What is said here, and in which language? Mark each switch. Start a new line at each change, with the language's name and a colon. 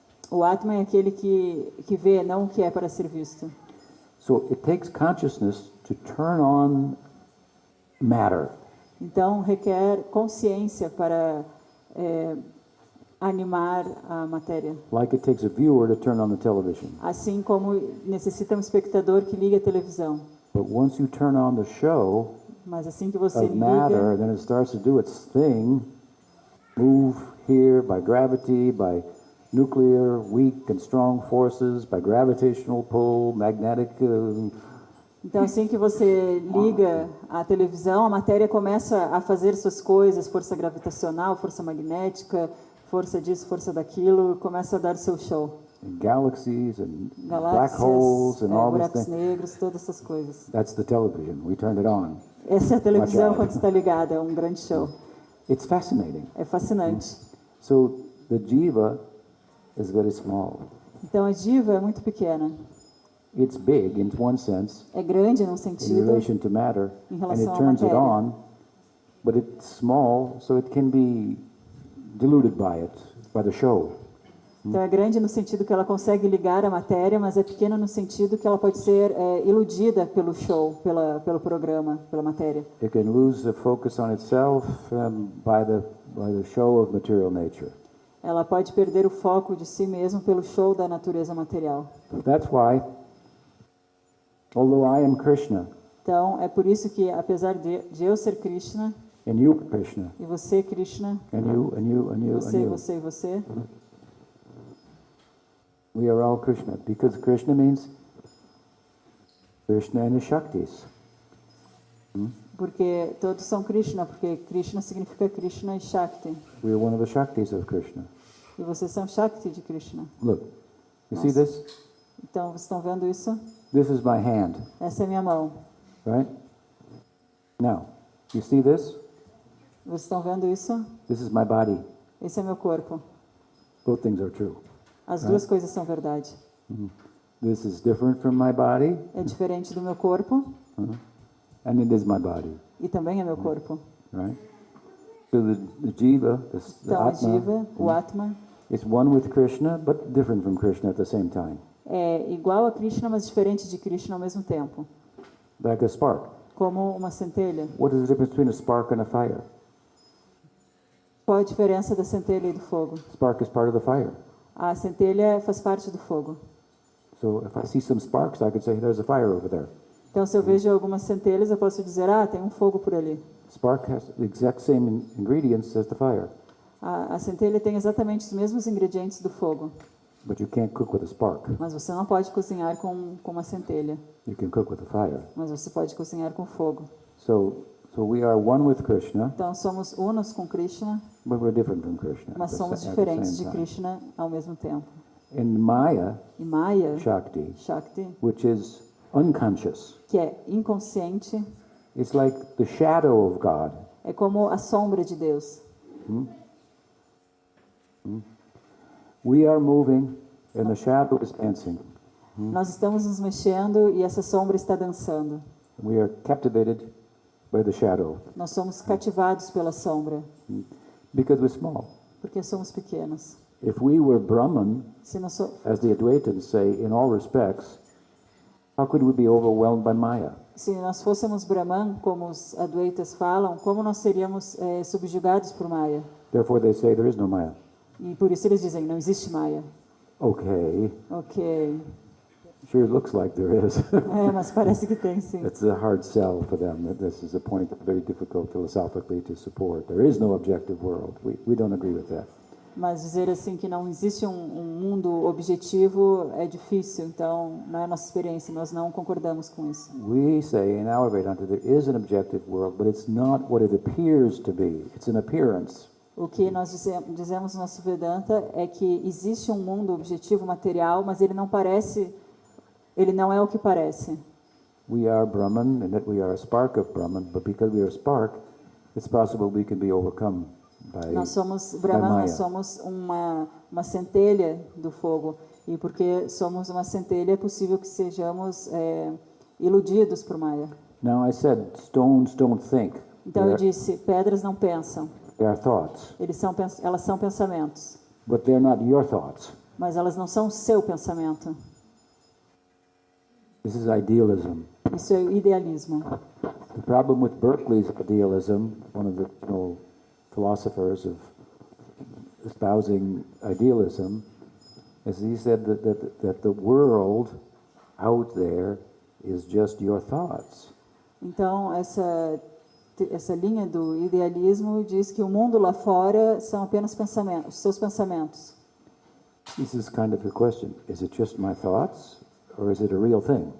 Portuguese: O Atma é aquele que vê, não o que é para ser visto.
English: So it takes consciousness to turn on matter.
Portuguese: Então requer consciência para animar a matéria.
English: Like it takes a viewer to turn on the television.
Portuguese: Assim como necessita um espectador que liga a televisão.
English: But once you turn on the show
Portuguese: Mas assim que você
English: of matter,
Portuguese: liga,
English: then it starts to do its thing, move here by gravity, by nuclear, weak and strong forces, by gravitational pull, magnetic.
Portuguese: então assim que você liga a televisão, a matéria começa a fazer suas coisas, força gravitacional, força magnética, força disso, força daquilo, começa a dar seu show.
English: And galaxies and black
Portuguese: Galáxias,
English: holes and all these
Portuguese: buracos
English: things.
Portuguese: negros, todas essas coisas.
English: That's the television. We turned it on.
Portuguese: Essa é a televisão
English: out.
Portuguese: quando está ligada, é um grande show.
English: It's fascinating.
Portuguese: É fascinante.
English: So the jiva is very small.
Portuguese: Então a diva é muito pequena.
English: It's big in one sense
Portuguese: É grande num
English: in
Portuguese: sentido,
English: relation to matter,
Portuguese: em
English: and
Portuguese: relação
English: it
Portuguese: à
English: turns it
Portuguese: matéria.
English: on, but it's small, so it can be diluted by it, by the show.
Portuguese: Então é grande no sentido que ela consegue ligar a matéria, mas é pequena no sentido que ela pode ser iludida pelo show, pelo programa, pela matéria.
English: It can lose the focus on itself by the show of material nature.
Portuguese: Ela pode perder o foco de si mesmo pelo show da natureza material.
English: That's why, although I am Krishna
Portuguese: Então é por isso que, apesar de eu ser Krishna,
English: and you Krishna
Portuguese: e você Krishna,
English: and you and you and you
Portuguese: você,
English: and you,
Portuguese: você e você,
English: we are all Krishna, because Krishna means Krishna and his Shaktis.
Portuguese: porque todos são Krishna, porque Krishna significa Krishna e Shakti.
English: We are one of the Shaktis of Krishna.
Portuguese: E vocês são Shakti de Krishna.
English: Look, you see this?
Portuguese: Então, vocês estão vendo isso?
English: This is my hand,
Portuguese: Essa é minha mão.
English: right? Now, you see this?
Portuguese: Vocês estão vendo isso?
English: This is my body.
Portuguese: Esse é meu corpo.
English: Both things are true.
Portuguese: As duas coisas são verdade.
English: This is different from my body,
Portuguese: É diferente do meu corpo
English: and it is my body,
Portuguese: e também é meu corpo.
English: right? So the jiva, the
Portuguese: Então, a atma, Jiva, o Atma,
English: is one with Krishna, but different from Krishna at the same time,
Portuguese: é igual a Krishna, mas diferente de Krishna ao mesmo tempo.
English: like a spark.
Portuguese: Como uma centelha.
English: What is the difference between a spark and a fire?
Portuguese: Qual a diferença da centelha e do fogo?
English: Spark is part of the fire.
Portuguese: A centelha faz parte do fogo.
English: So if I see some sparks, I could say there's a fire over there.
Portuguese: Então, se eu vejo algumas centelhas, eu posso dizer, tem um fogo por ali.
English: Spark has the exact same ingredients as the fire,
Portuguese: A centelha tem exatamente os mesmos ingredientes do fogo,
English: but you can't cook with a spark.
Portuguese: mas você não pode cozinhar com uma centelha,
English: You can cook with a fire.
Portuguese: mas você pode cozinhar com fogo.
English: So we are one with Krishna,
Portuguese: Então, somos unos com Krishna,
English: but we're different from Krishna.
Portuguese: mas
English: at the
Portuguese: somos
English: sa- at the
Portuguese: diferentes
English: same time.
Portuguese: Krishna ao mesmo tempo.
English: In Maya,
Portuguese: E Maya, Shakti, Shakti,
English: which is unconscious,
Portuguese: que é inconsciente,
English: it's like the shadow of God.
Portuguese: é como a sombra de Deus.
English: We are moving and the shadow is dancing.
Portuguese: Nós estamos nos mexendo e essa sombra está dançando.
English: We are captivated by the shadow
Portuguese: Nós somos cativados pela sombra,
English: because we're small.
Portuguese: porque somos pequenos.
English: If we were Brahman,
Portuguese: Se nós, so,
English: as the Advaitins say, in all respects, how could we be overwhelmed by Maya?
Portuguese: se nós fôssemos Brahman, como os Advaitas falam, como nós seríamos subjugados por Maya?
English: Therefore, they say there is no Maya.
Portuguese: E por isso eles dizem, não existe Maya.
English: Okay,
Portuguese: Ok.
English: sure looks like there is.
Portuguese: Mas parece que tem, sim.
English: It's a hard sell for them. That this is a point that's very difficult philosophically to support. There is no objective world. We don't agree with that.
Portuguese: Mas dizer assim que não existe um mundo objetivo é difícil, então não é a nossa experiência, nós não concordamos com isso.
English: We say in our Vedanta there is an objective world, but it's not what it appears to be. It's an appearance.
Portuguese: O que nós dizemos no nosso Vedanta é que existe um mundo objetivo material, mas ele não é o que parece.
English: We are Brahman, and that we are a spark of Brahman, but because we are a spark, it's possible we can be overcome by
Portuguese: Nós somos Brahman, Maya. nós somos uma centelha do fogo. E porque somos uma centelha, é possível que sejamos iludidos por Maya.
English: Now I said stones don't think.
Portuguese: Então eu disse, pedras não pensam.
English: They are thoughts,
Portuguese: Elas são pensamentos.
English: but they're not your thoughts.
Portuguese: Mas elas não são o seu pensamento.
English: This is idealism.
Portuguese: Isso é o idealismo.
English: The problem with Berkeley's idealism, one of the philosophers of espousing idealism, is he said that the world out there is just your thoughts.
Portuguese: Então, essa linha do idealismo diz que o mundo lá fora são apenas pensamentos, os seus pensamentos.
English: This is kind of the question. Is it just my thoughts, or is it a real thing?